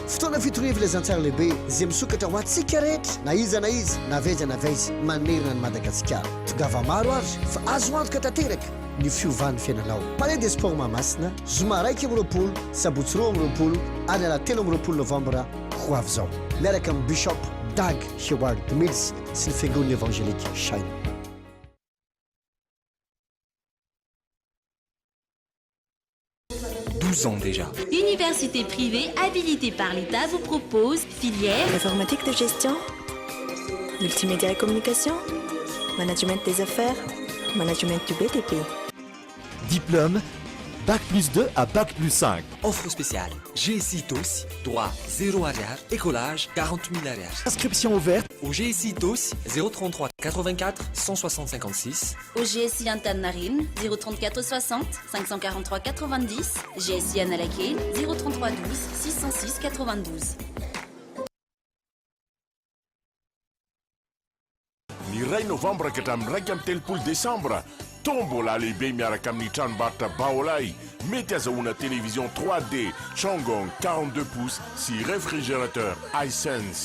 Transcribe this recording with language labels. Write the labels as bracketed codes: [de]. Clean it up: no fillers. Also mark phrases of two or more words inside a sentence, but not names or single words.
[mg] Fotoana fitokoana filazantsara lehibe izay misokatra ho antsika rehetra na iza na vaiza manerana ny Madagasikara. Tongava maro ary fa azo antoka tanteraka ny fiovan'ny fiainanao. Palais des Sports Mahamasina, zoma 20 sabotsy 20 ary alahady 13 novambra ho avy izao. Miaraka amin'ny Bishop Dag Howard Mills sy ny fiangonana évangélika Chaîne. [fr] 12 ans déjà. Université privée habilitée par l'État vous propose filière informatique de gestion, multimédia et communication, management des affaires, management du BTP. Diplôme Bac+2 à Bac+5. Offre spéciale GSI TOS, droit 0 arrière, écolage 40 000 arrière. Inscription ouverte au GSI TOS 033 84 160 56. Au GSI Antananarivo 034 60 543 90. GSI Analakely 033 12 606 92. [mg] Ny 2 novambra ka hatramin'ny 3 décembre tombola lehibe miaraka amin'ny tranombarotra Baolay mety azahoana télévision 3D Chongong 42 pouces sy réfrigérateur iSense.